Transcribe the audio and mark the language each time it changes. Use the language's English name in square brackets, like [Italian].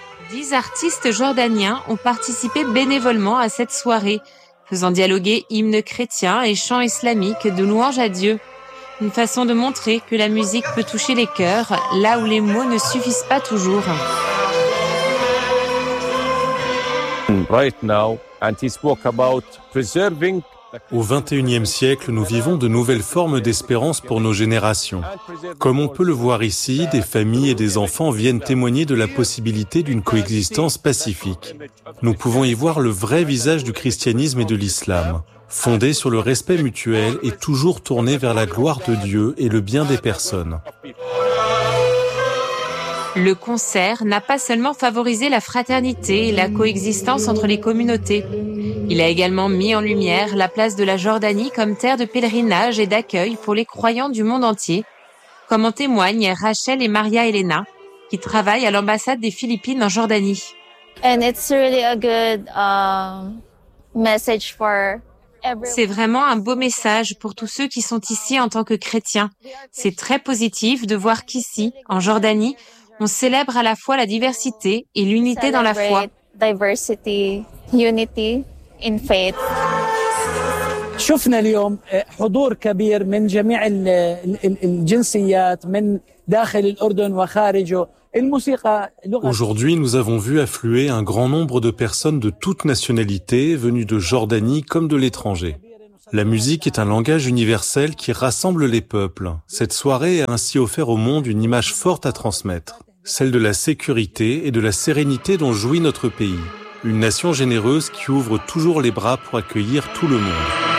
[French] Dix artistes jordaniens ont participé bénévolement à cette soirée, faisant dialoguer hymnes chrétiens et chants islamiques de louange à Dieu. Une façon de montrer que la musique peut toucher les cœurs, là où les mots ne suffisent pas toujours. [English] Right now, and he spoke about preserving [French] Au XXIe siècle, nous vivons de nouvelles formes d'espérance pour nos générations. Comme on peut le voir ici, des familles et des enfants viennent témoigner de la possibilité d'une coexistence pacifique. Nous pouvons y voir le vrai visage du christianisme et de l'islam, fondé sur le respect mutuel et toujours tourné vers la gloire de Dieu et le bien des personnes. Le concert n'a pas seulement favorisé la fraternité et la coexistence entre les communautés. Il a également mis en lumière la place de la Jordanie comme terre de pèlerinage et d'accueil pour les croyants du monde entier, comme en témoignent Rachel et Maria Elena, qui travaillent à l'ambassade des Philippines en Jordanie. [English] And it's really a good message for everyone. [French] C'est vraiment un beau message pour tous ceux qui sont ici en tant que chrétiens. C'est très positif de voir qu'ici, en Jordanie, on célèbre à la fois la diversité et l'unité dans la foi. [English] Diversity, unity in faith. [Arabic] شفنا اليوم حضور كبير من جميع الجنسيات من داخل الأردن وخارجه. [French] Aujourd'hui, nous avons vu affluer un grand nombre de personnes de toutes nationalités venues de Jordanie comme de l'étranger. La musique est un langage universel qui rassemble les peuples. Cette soirée a ainsi offert au monde une image forte à transmettre, celle de la sécurité et de la sérénité dont jouit notre pays. Une nation généreuse qui ouvre toujours les bras pour accueillir tout le monde.